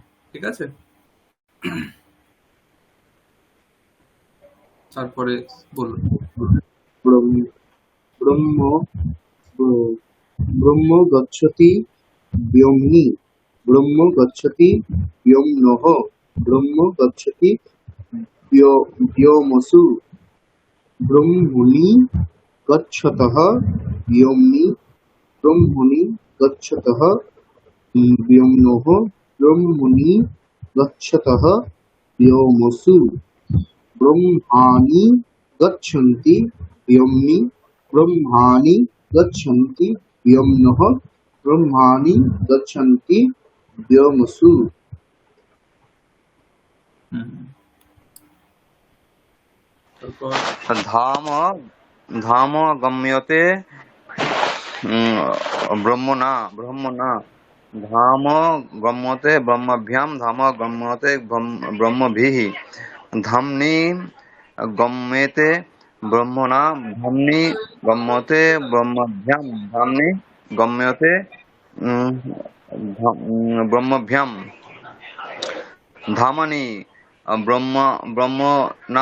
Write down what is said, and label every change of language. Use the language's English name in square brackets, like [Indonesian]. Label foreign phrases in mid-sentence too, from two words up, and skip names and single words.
[Bangla] ঠিক আছে, তারপরে বলুন। [Sanskrit] ব্রহ্ম ব্রহ্ম ব্রহ্ম গচ্ছতি ব্যোমনি ব্রহ্ম গচ্ছতি ব্যোমনঃ ব্রহ্ম গচ্ছতি ব্যোমসু ব্রহ্মণি গচ্ছতঃ ব্যোমনি ব্রহ্মণি গচ্ছতঃ ব্যোমনঃ ব্রহ্মণি গচ্ছতঃ ব্যোমসু ব্রহ্মাণি গচ্ছন্তি ব্যোমনি ব্রহ্মাণি গচ্ছন্তি ব্যোমনঃ ব্রহ্মাণি গচ্ছন্তি ব্যোমসু। [Bangla] হুম, তারপর [Sanskrit] ধাম ধাম গম্যতে ব্রহ্মণা ধাম গম্যতে ব্রহ্মভ্যাম ধাম গম্যতে ব্রহ্মভিঃ ধাম্নি গম্যতে ব্রহ্মণা ধাম্নি গম্যতে ব্রহ্মভ্যাম ধাম্নি গম্যতে ব্রহ্মভ্যাম ধামানি ব্রহ্মণা